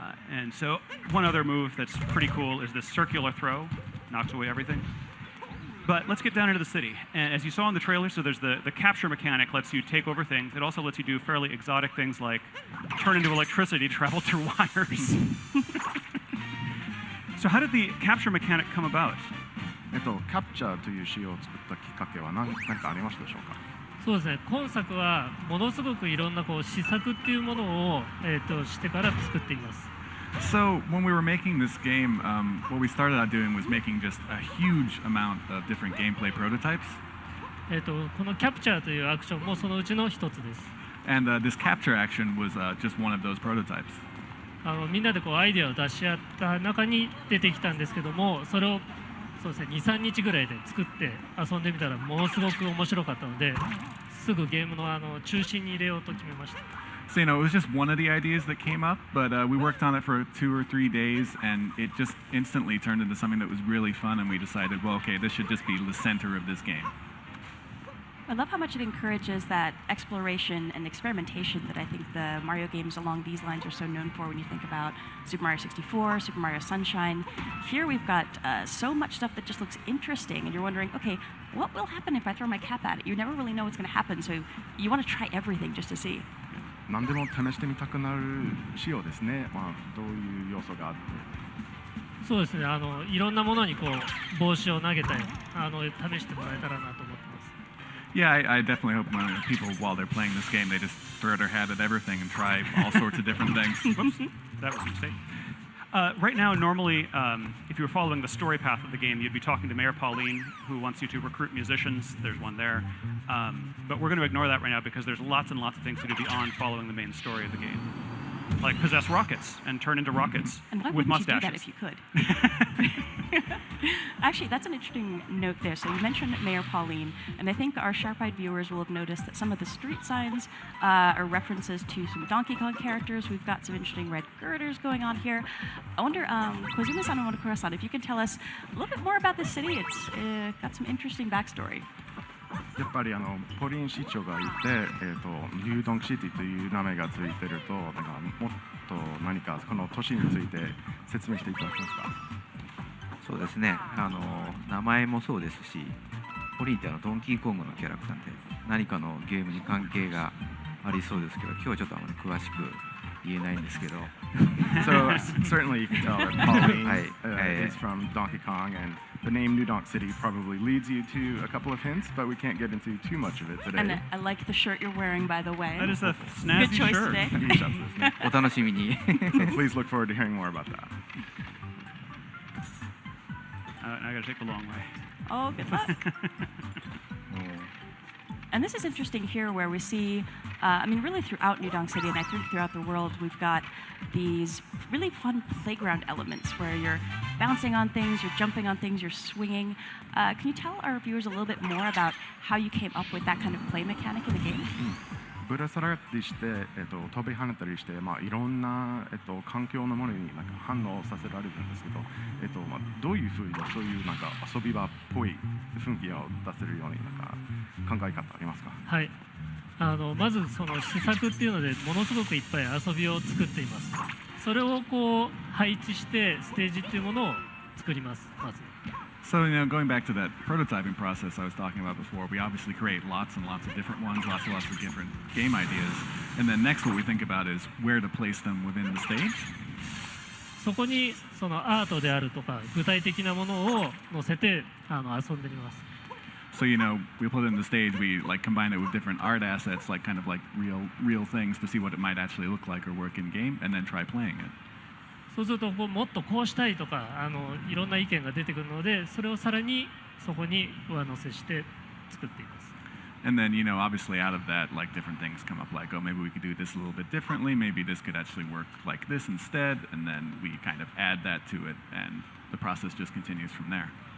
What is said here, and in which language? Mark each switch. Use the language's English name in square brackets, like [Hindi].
[English] And so one other move that's pretty cool is this circular throw. Knocks away everything. But let's get down into the city. And as you saw in the trailer, so there's the capture mechanic lets you take over things. It also lets you do fairly exotic things like turn into electricity, travel through wires. So how did the capture mechanic come about? [Japanese] キャプチャーという仕様を作ったきっかけは何かありましたでしょうか。そうですね、今作はものすごくいろんな試作っていうものを、してから作っています。 [English] So when we were making this game, what we started out doing was making just a huge amount of different gameplay prototypes. [Japanese] このキャプチャーというアクションもそのうちの一つです。 [English] And this capture action was just one of those prototypes. [Japanese] みんなでアイデアを出し合った中に出てきたんですけども、それをそうですね、2、3日ぐらいで作って遊んでみたらものすごく面白かったので、すぐゲームの中心に入れようと決めました。 [English] So, it was just one of the ideas that came up, but we worked on it for 2 or 3 days, and it just instantly turned into something that was really fun, and we decided, well, okay, this should just be the center of this game. I love how much it encourages that exploration and experimentation that I think the Mario games along these lines are so known for when you think about Super Mario 64, Super Mario Sunshine. Here we've got so much stuff that just looks interesting, and you're wondering, okay, what will happen if I throw my cap at it? You never really know what's going to happen, so you want to try everything just to see. [Japanese] 何でも試してみたくなる仕様ですね。どういう要素があって。そうですね、いろんなものに帽子を投げたり試してもらえたらなと思ってます。 [English] Yeah, I definitely hope people, while they're playing this game, they just throw their hat at everything and try all sorts of different things. Whoops, that was a mistake. Right now, normally, if you were following the story path of the game, you'd be talking to Mayor Pauline, who wants you to recruit musicians. There's one there. But we're going to ignore that right now because there's lots and lots of things to do beyond following the main story of the game. Like possess rockets and turn into rockets and why with wouldn't mustaches. You do that if you could? Actually, that's an interesting note there. So you mentioned Mayor Pauline, and I think our sharp-eyed viewers will have noticed that some of the street signs are references to some Donkey Kong characters. We've got some interesting red girders going on here. I wonder, Koizumi-san and Motokura-san, if you can tell us a little bit more about this city. It's got some interesting backstory. [Japanese] やっぱりポリン市長がいて、ニュードンクシティという名前がついてると、もっと何かこの都市について説明していただけますか。そうですね、名前もそうですし、ポリンってドンキーコングのキャラクターで何かのゲームに関係がありそうですけど、今日はちょっとあまり詳しく言えないんですけど。 [English] So certainly you can tell that Pauline is from Donkey Kong, and the name New Donk City probably leads you to a couple of hints, but we can't get into too much of it today. And I like the shirt you're wearing, by the way. That is a snazzy Good choice shirt. today. [Japanese] お楽しみに。 [English] So please look forward to hearing more about that. I got to take the long way. Oh, good luck. And this is interesting here where we see, really throughout New Donk City, and I think throughout the world, we've got these really fun playground elements where you're bouncing on things, you're jumping on things, you're swinging. Can you tell our viewers a little bit more about how you came up with that kind of play mechanic in the game? [Japanese] ぶら下がったりして、飛び跳ねたりして、いろんな、環境のものになんか反応させられるんですけど、どういうふうにそういうなんか遊び場っぽい雰囲気を出せるようになんか考え方ありますか？はい、まずその施策っていうのでものすごくいっぱい遊びを作っています。それをこう配置してステージっていうものを作ります。まず [English] So, going back to that prototyping process I was talking about before, we obviously create lots and lots of different ones, lots and lots of different game ideas. And then next what we think about is where to place them within the stage. [Japanese] そこにそのアートであるとか具体的なものを載せて遊んでみます。 [English] So, we put it in the stage, we like combine it with different art assets, like kind of like real things to see what it might actually look like or work in game, and then try playing it. [Japanese] そうするともっとこうしたいとかいろんな意見が出てくるので、それをさらにそこに上乗せして作っています。 [English] And then, obviously out of that, like different things come up, like, oh, maybe we could do this a little bit differently, maybe this could actually work like this instead, and then we kind of add that to it, and the process just continues from there.